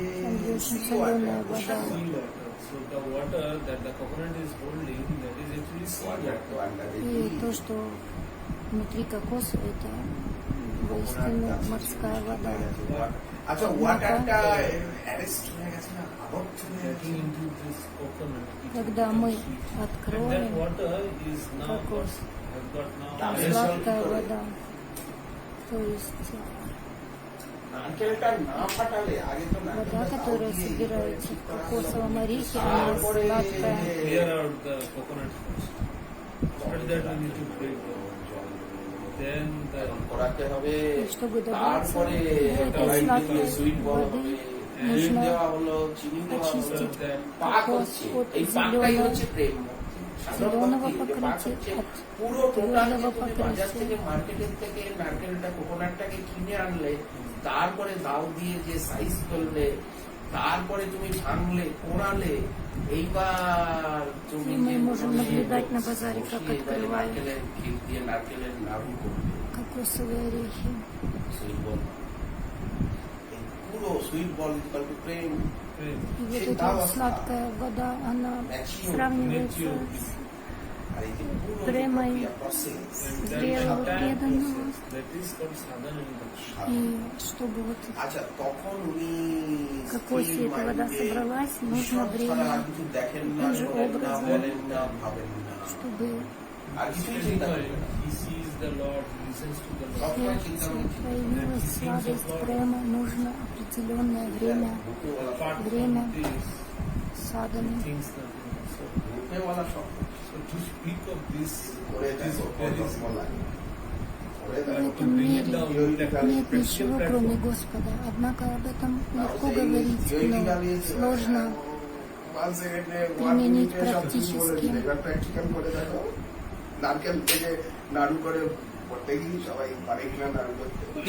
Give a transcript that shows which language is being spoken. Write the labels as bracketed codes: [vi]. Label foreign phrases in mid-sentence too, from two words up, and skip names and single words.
[ru] Там, где очень [en] sea water, [ru] соленая [en] ocean [ru] вода. [en] sea water. So the water that the coconut is holding, that is actually sea water water. [bn] তো আন্ডারে [ru] и то, что внутри кокоса, это воистину морская вода. [bn] আচ্ছা [en] waterটা arrest [bn] হয়ে গেছে না, আবদ্ধ হয়ে গেছে। [en] Getting into this coconut. it [ru] Когда [en] becomes [ru] мы [en] sweet. And that [ru] откроем, [en] water is now [ru] кокос. [en] has got now [ru] там Там сладкая есть вода. То есть [bn] নারকেলটা না ফাটালে আগে তো [ru] вода, [bn] নারকেলটা [ru] которая [bn] দিয়ে [ru] собирается в кокосовом орехе, она [bn] তারপরে [ru] сладкая. [en] clear out the coconut first. After that we need to break them. Then the [bn] করাতে হবে, [ru] И чтобы добраться [bn] তারপরে [ru] до этой сладкой [en] sweet ball [bn] হবে, [ru] воды, [bn] দুধ [ru] нужно [bn] দেওয়া হলো, চিনি দেওয়া হলো, [ru] очистить [en] that [bn] পাক [ru] кокос [bn] হচ্ছে। [ru] от [bn] এই পাকটাই [ru] зеленого [bn] হচ্ছে প্রেম। সাধারণ [ru] зеленого [bn] ভক্তি, যে পাক হচ্ছে, [ru] покрытия, от [bn] পুরো টোটাল [ru] твердого [bn] তুমি বাজার থেকে [ru] покрытия. [bn] মার্কেটের থেকে নারকেলটা কোকোনাটটাকে কিনে আনলে, তারপরে দাও দিয়ে যে সাইজ করলে, তারপরে তুমি ভাঙলে, কোড়ালে, এইবার তুমি [ru] И мы [bn] যে [ru] можем [bn] কোনো [ru] наблюдать на базаре, как [bn] বসিয়ে এবারে [ru] открывают [bn] নারকেলের ক্ষীর দিয়ে নারকেলের নাড়ু করবে। [ru] кокосовые орехи. [en] sweet ball, [bn] এই পুরো [en] sweet ball equal to প্রেম। praise. [ru] И вот эта вот сладкая вода, она сравнивается с [bn] আর এই যে পুরো [ru] Премой. [bn] প্রসেস, [en] And that [ru] Зрелого [en] entire [ru] преданного. [en] process, that is called sadhana and bhakti. [ru] И чтобы вот [bn] আচ্ছা তখন উনি [ru] кокосе [bn] স্থির [ru] эта вода [bn] মাইন্ডে [ru] собралась, нужно [bn] ঈশ্বর ছাড়া [ru] время, [bn] আর কিছু দেখেন না, [ru] Тем же [bn] বলেন না, [ru] образом. [bn] বলেন না, ভাবেন না, [ru] чтобы [bn] আর কিছুই চিন্তা করেন না। [en] He sees the Lord, he listens to the [ru] в [en] Lord. [ru] сердце проявилась сладость према, нужно определенное время [en] Apart [ru] Время. [en] from this, [ru] садами. [en] things nothing. So, [bn] মুখে বলা শব্দ, [en] so to speak of this, [bn] করে [en] it is [bn] দেখো [en] very [bn] কত ভালো লাগে। করে [ru] В [bn] দেখো, [ru] этом мире нет ничего, кроме Господа. Однако об этом легко говорить, но сложно применить практически. [bn] প্র্যাকটিক্যাল করে দেখো, নারকেল থেকে নাড়ু করে প্রত্যেকদিন সবাই পারে কিনা নাড়ু করতে।